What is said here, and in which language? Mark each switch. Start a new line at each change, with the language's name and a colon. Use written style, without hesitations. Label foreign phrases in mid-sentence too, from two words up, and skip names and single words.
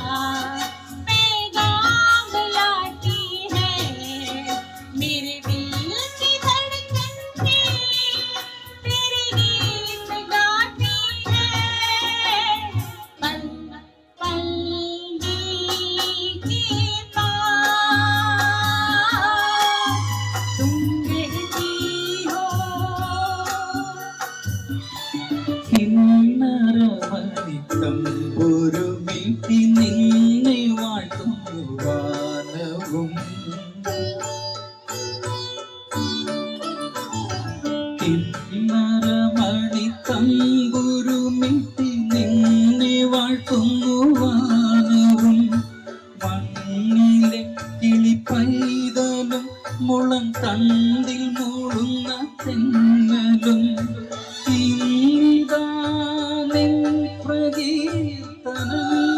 Hindi: पैगाम लाती है मेरे दिल की धड़कन भी तेरे गीत गाती है पल पल दिल के पास तुम रहती हो।
Malayalam: കിന്നരമണിത്തമ്പുരു മീട്ടി നിന്നെ വാഴ്ത്തുന്നു വാനവും കിന്നരമണിത്തമ്പുരു മീട്ടി നിന്നെ വാഴ്ത്തുന്നു വാനവും മണ്ണിലെ കിളിപ്പൈതലും മുളം തണ്ടിൽ മൂളുന്ന തെന്നലും ഇന്നിതാ നിൻ പ്രകീർത്തനം